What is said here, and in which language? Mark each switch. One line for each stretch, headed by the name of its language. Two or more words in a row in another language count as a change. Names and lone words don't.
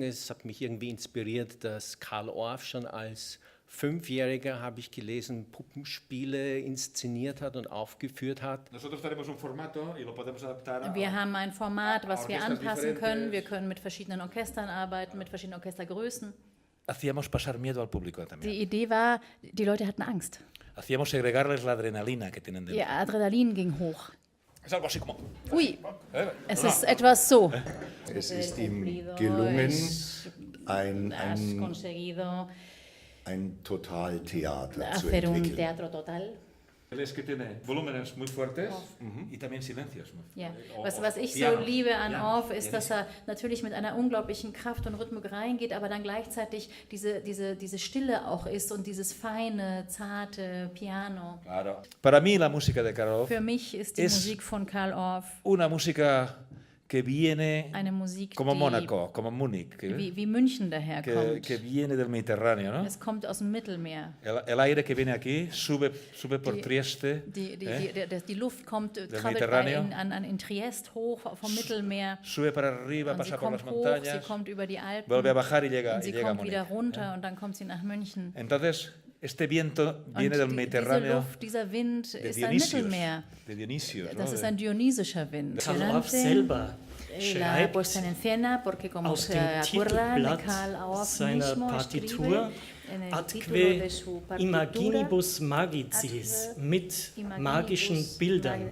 German: Es hat mich irgendwie inspiriert, dass Carl Orff schon als 5-Jähriger, habe ich gelesen, Puppenspiele inszeniert hat und aufgeführt hat. Wir haben ein Format, was wir anpassen können. Wir können mit verschiedenen Orchestern arbeiten, mit verschiedenen Orchestergrößen.
Spanish: Hacíamos pasar miedo al público también.
German: Die Idee war, die Leute hatten Angst.
Spanish: Hacíamos segregarles la adrenalina que tienen dentro.
German: Ihr Adrenalin ging hoch.
Spanish: Es algo así como.
German: Ui, es ist etwas so. Es ist ihm gelungen, ein Totaltheater zu entwickeln.
Spanish: Es que tiene volúmenes muy fuertes y también silencios.
German: Ja. Was ich so liebe an Orff ist, dass er natürlich mit einer unglaublichen Kraft und Rhythmik reingeht, aber dann gleichzeitig diese Stille auch ist und dieses feine, zarte Piano.
Spanish: Claro. Para mí la música de Carl Orff
German: Für mich ist die Musik von Carl Orff
Spanish: una música que viene
German: eine Musik,
Spanish: como Mónaco, como Múnich,
German: wie München daherkommt.
Spanish: que viene del Mediterráneo, ¿no?
German: Es kommt aus dem Mittelmeer.
Spanish: El aire que viene aquí sube por Trieste.
German: Die Luft krabbelt in Triest hoch vom Mittelmeer.
Spanish: Sube para arriba, pasa por las montañas.
German: Sie kommt über die Alpen.
Spanish: Vuelve a bajar y llega,
German: und sie kommt wieder runter und dann kommt sie nach München.
Spanish: Entonces, este viento viene del Mediterráneo.
German: Dieser Wind ist ein Mittelmeer.
Spanish: De Dionisios,
German: das ist ein dionysischer Wind. Carl Orff selber schreibt aus dem Titelblatt seiner Partitur
Latin: Atque imaginibus magicis,
German: mit magischen Bildern.